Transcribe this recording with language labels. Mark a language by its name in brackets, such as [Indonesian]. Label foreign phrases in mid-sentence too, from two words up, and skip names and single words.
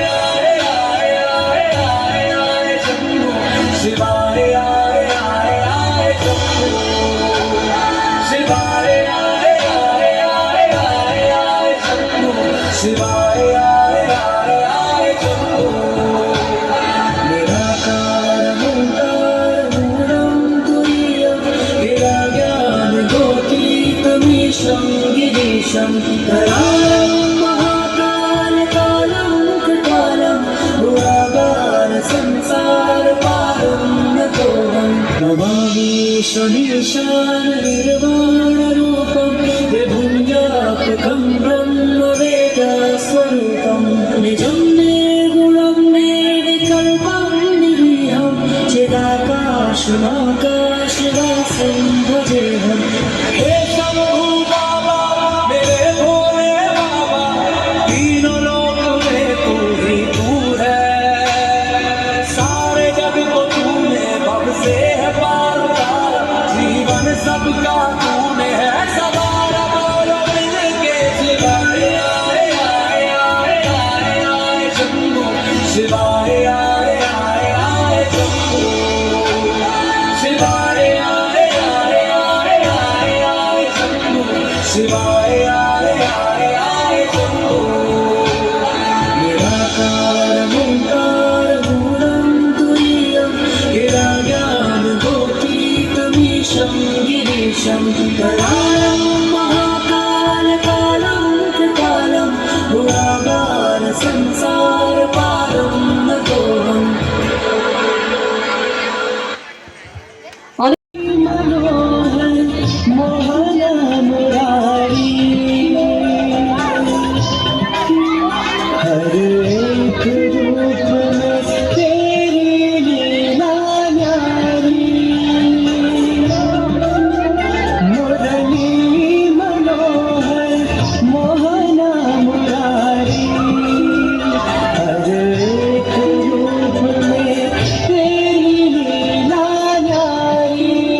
[Hindi] आए आए आए आए आए शंभू शिवाय आए आए आए शंभू शिवाय आए आए आए आए आए शंभू शिवाय आए आए आए शंभू [Sanskrit] निराकार ओंकार मूलम तुरीयं गिरा ज्ञान गोतीतमीशं गिरीशं करालं महाकाल कालं कृपालं गुणागार संसार पारं नतोऽहं नमामि शनीशान निर्वाण रूपं विभुं व्यापकं ब्रह्मवेदस्वरूपं निजं निर्गुणं निर्विकल्पं निरीहं चिदाकाशमाकाशवासं भजेऽहम् [Hindi] हे शंभू बाबा मेरे भोले बाबा तीनों लोक में तू ही तू है सारे जग को तूने भव से है पार उतारा जीवन सबका तूने है सवारा बोलो मिलके शिवाय आए आए आए आए आए शंभू शिवाय आए आए आए शंभू शिवाय आए आए आए आए आए शंभू शिवाय आए आए आए शंभू [Sanskrit] निराकार ओंकार मूलं तुरीयं गिरा ज्ञान गोतीतमीशं गिरीशं करालं महाकाल कालं कृपालं गुणागार संसार पारं नतोऽहम् [Hindi] मनोहर मोहन मुरारी हर एक रूप में तेरी लीला न्यारी मुरली मनोहर मोहन मुरारी हर एक रूप में तेरी लीला न्यारी